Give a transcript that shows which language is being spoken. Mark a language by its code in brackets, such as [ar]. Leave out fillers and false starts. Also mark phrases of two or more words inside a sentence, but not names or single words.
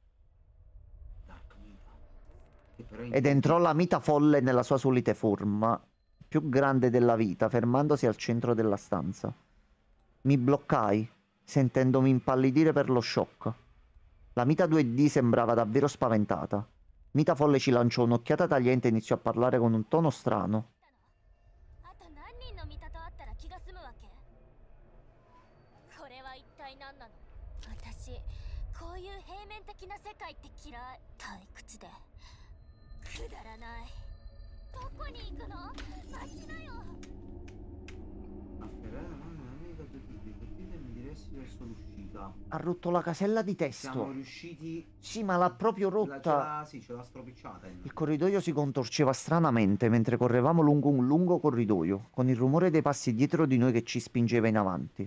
[it] Ed entrò la mita folle nella sua solita forma, più grande della vita, fermandosi al centro della stanza. Mi bloccai, sentendomi impallidire per lo shock. La mita 2D sembrava davvero spaventata. Mita folle ci lanciò un'occhiata tagliente e iniziò a parlare con un tono strano. [ja] は一体何なの？私こういう平面的な世界って嫌い。退屈でくだらない。どこに行くの？待ちなよ。 [it] Afferrare la mano nell'amica tutti i partiti e mi diressi verso l'uscita. Ha rotto la casella di Siamo testo. riusciti. Sì, ma l'ha proprio rotta. Sì, ce l'ha stropicciata. Il corridoio si contorceva stranamente mentre correvamo lungo un lungo corridoio, con il rumore dei passi dietro di noi che ci spingeva in avanti.